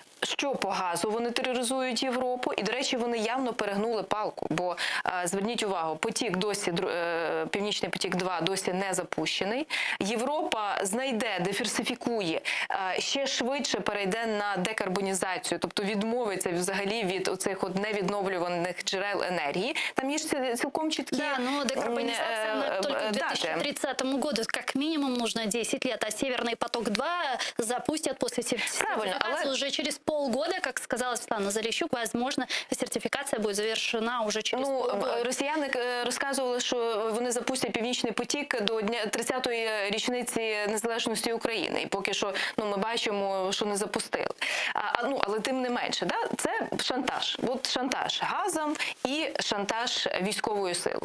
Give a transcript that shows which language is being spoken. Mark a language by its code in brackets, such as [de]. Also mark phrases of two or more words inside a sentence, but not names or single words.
[uk] що по газу вони тероризують Європу, і, до речі, вони явно перегнули палку, бо зверніть увагу, потік досі, Північний потік-2 досі не запущений. Європа знайде, диверсифікує, ще швидше перейде на декарбонізацію, тобто відмовиться взагалі від оцих от невідновлюваних джерел енергії. Там є ж цілком чіткі [ru] Да, но декарбонизация она только к 2030 году, как минимум нужно 10 лет, а Северный поток-2 запустят после сертификации уже через полгода, как сказала Светлана Заліщук, возможно, сертификация будет завершена уже через полгода. [uk] Росіяни розказували, що вони запустять Північний потік до 30-ї річниці незалежності України. І поки що ми бачимо, що не запустили. Але тим не менше, це шантаж. От шантаж газом і шантаж військовою силою.